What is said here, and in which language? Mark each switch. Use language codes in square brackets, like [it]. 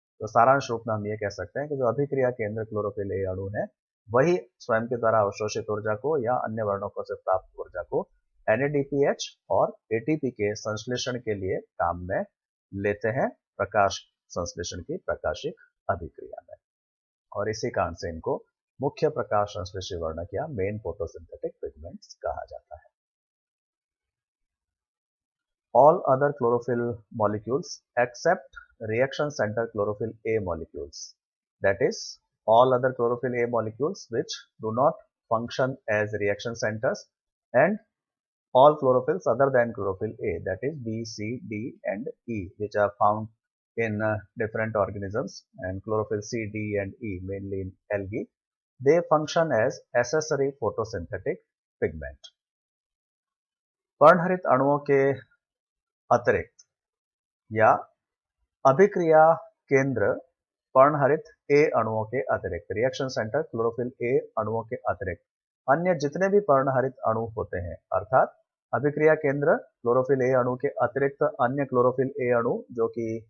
[hi] तो सारांश रूप में हम ये कह सकते हैं कि जो अभिक्रिया केंद्र क्लोरोफिल ए अणु है वही स्वयं के द्वारा अवशोषित ऊर्जा को या अन्य वर्णकों से प्राप्त ऊर्जा को NADPH और ATP के संश्लेषण के लिए काम में लेते हैं प्रकाश संश्लेषण की प्रकाशिक अभिक्रिया में, और इसी कारण से इनको मुख्य प्रकाश संश्लेषी वर्णक या मेन फोटोसिंथेटिक पिगमेंट्स कहा जाता है. [en] All other chlorophyll molecules except reaction center chlorophyll A molecules, that is all other chlorophyll A molecules which do not function as reaction centers, and all chlorophylls other than chlorophyll A, that is B, C, D and E, which are found in different organisms, and chlorophyll C, D and E mainly in algae, they function as accessory photosynthetic pigment. [hi] पर्णहरित अणुओं के अतिरिक्त या अभिक्रिया केंद्र पर्णहरित ए अणुओं के अतिरिक्त, रिएक्शन सेंटर क्लोरोफिल ए अणुओं के अतिरिक्त अन्य जितने भी पर्णहरित अणु होते हैं, अर्थात अभिक्रिया केंद्र क्लोरोफिल ए अणु के अतिरिक्त अन्य क्लोरोफिल ए अणु जो कि